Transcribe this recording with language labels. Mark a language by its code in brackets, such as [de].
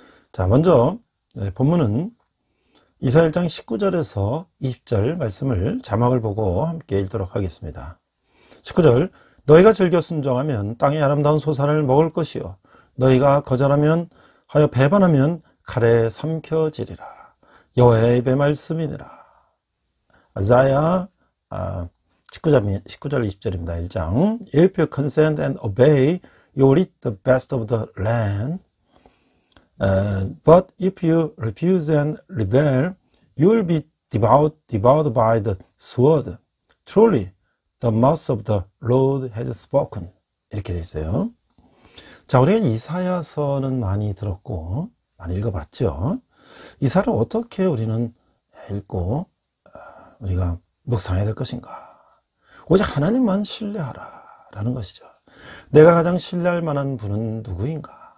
[ko] 자, 먼저 본문은 이사야 1장 19절에서 20절 말씀을 자막을 보고 함께 읽도록 하겠습니다. 19절, 너희가 즐겨 순종하면 땅의 아름다운 소산을 먹을 것이요 너희가 거절하면 하여 배반하면 칼에 삼켜지리라. 여호와의 입의 말씀이니라. 이사야 19절 20절입니다. [en] 1장 If you consent and obey, you will eat the best of the land. But if you refuse and rebel, you will be devoured by the sword. Truly, the mouth of the Lord has spoken. [ko] 이렇게 되어 있어요. 자, 우리가 이사야서는 많이 들었고 많이 읽어봤죠. 이사야를 어떻게 우리는 읽고 우리가 묵상해야 될 것인가? 오직 하나님만 신뢰하라 라는 것이죠. 내가 가장 신뢰할 만한 분은 누구인가?